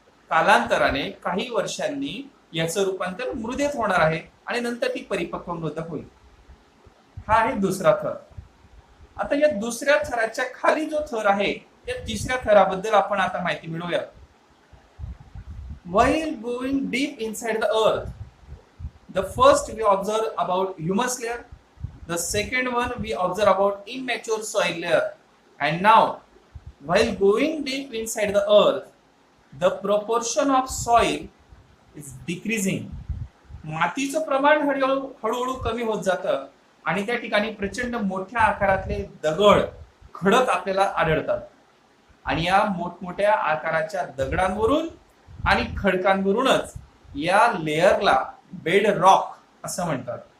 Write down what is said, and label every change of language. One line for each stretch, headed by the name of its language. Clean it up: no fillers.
Marathi: कालांतराने काही वर्षांनी याचं रूपांतर मृदेत होणार आहे आणि नंतर ती परिपक्व मृदा होईल. हा आहे दुसरा थर. आता या दुसऱ्या थराच्या खाली जो थर आहे त्या तिसऱ्या थराबद्दल आपण आता माहिती मिळवूया.
English: While going deep inside the earth, the first we observe about humus layer, the second one we observe about immature soil layer, and now while going deep inside the earth, the proportion of soil is decreasing.
Marathi: मातीचं प्रमाण हळूहळू कमी होत जातं आणि त्या ठिकाणी प्रचंड मोठ्या आकारातले दगड, खडक आपल्याला आढळतात. आणि या मोठमोठ्या आकाराच्या दगडांवरून आणि खडकांवरूनच या लेअरला बेड रॉक असं म्हणतात.